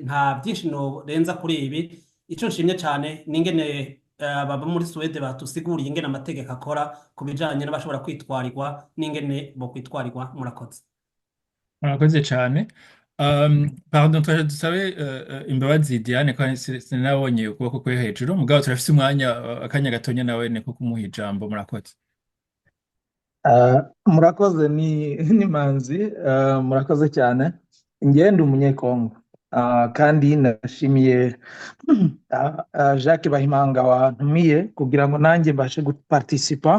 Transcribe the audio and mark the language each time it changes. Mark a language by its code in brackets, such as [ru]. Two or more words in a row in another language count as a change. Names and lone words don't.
[rn] Nta byinshi norenza kuri ibi. Ico nshimye cyane ningene baba muri Suwede batusiguriye ingene amategeko akora ku bijanye n'abashobora kwitwarirwa n'ingene bo kwitwarirwa. Murakoze. murakoze cyane. Pardon, twaje dusabe imbabazi Diane ko sinabonye ukuboko kwe hejuru, mugabo turafise umwanya akanya gatonya nawe ne ko kumuha ijambo. Murakoze. Murakoze ni manzi, murakoze cyane. Ngende umunyekongo, kandi nashimiye Jacques Bahimanga wantumiye kugira ngo nanjye mbashe guparticipa.